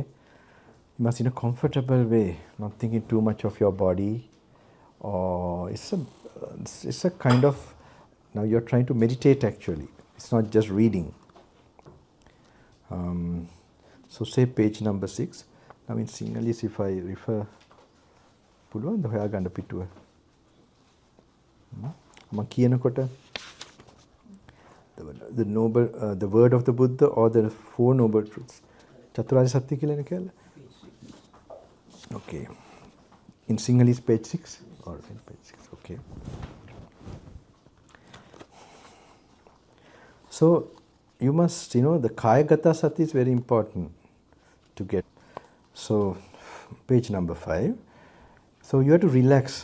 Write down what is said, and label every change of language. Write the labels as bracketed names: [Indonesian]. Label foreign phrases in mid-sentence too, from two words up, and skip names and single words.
[English] You must in a comfortable way, not thinking too much of your body, or it's a kind of, now you're trying to meditate actually. It's not just reading. So say page number 6. Now in Sinhalese, if I refer, [Sinhala] පුළුවන් ද හොයා ගන්න පිටුව? මම කියනකොට [English] the word of the Buddha or the four noble truths. [Sinhala] චතුරාර්ය සත්‍ය කියලා එන. [English] Okay. In Sinhalese, page 6. All right, page 6. Okay. So you must, the Kayagata Sati is very important to get. So page number 5. So you have to relax.